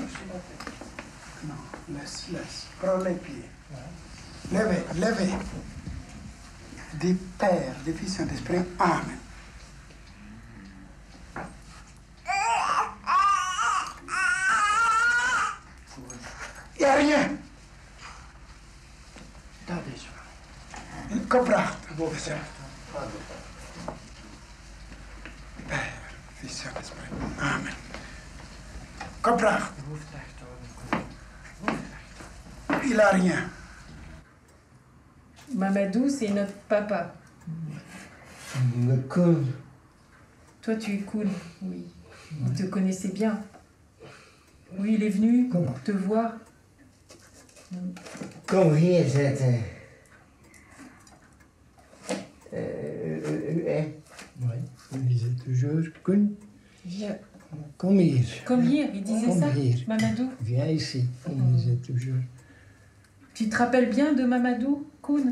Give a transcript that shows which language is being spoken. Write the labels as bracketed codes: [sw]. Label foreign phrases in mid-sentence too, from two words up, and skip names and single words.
[fr] Non, laisse. Prends les pieds. Levez, levez. Des Pères, des Fils, Saint-Esprit. Amen. Il n'y a rien. [nl] Dat is waar. Koppracht. Boven zegt. [fr] Père, Fils, Saint-Esprit. Amen. Koppracht. Il n'a rien. Mamadou, c'est notre papa. Le Koen. Toi, tu es cool, oui. On te connaissait bien. Oui, il est venu pour te voir. [nl] Kom hier zitten. [fr] Oui, il disait toujours, Koen, Viens. [nl] kom hier. [fr] Comme hier, il disait Comme ça, hier. Mamadou. Viens ici, il disait toujours. Tu te rappelles bien de Mamadou, Koun?